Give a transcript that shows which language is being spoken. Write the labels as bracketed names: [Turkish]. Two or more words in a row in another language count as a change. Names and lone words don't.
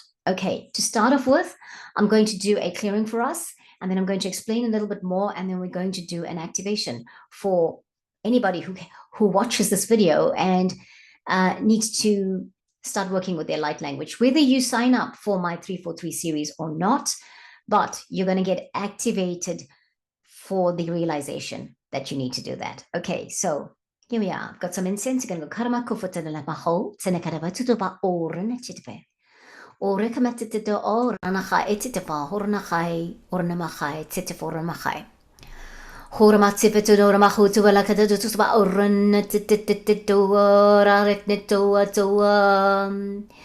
[English] Okay, to start off with, I'm going to do a clearing for us, and then I'm going to explain a little bit more, and then we're going to do an activation for anybody who watches this video and needs to start working with their light language, whether you sign up for my 343 series or not, but you're going to get activated for the realization that you need to do that. Okay, so here we are. I've got some incense. You're going to go karma kufata la maho, senekaraba tutuba oren chitve. Ore kamatito or anaha etitapa, hornahai, ornamahai, titiforamahai. Hormatzipetu ormahutu valakatutuba oren titito rareknito.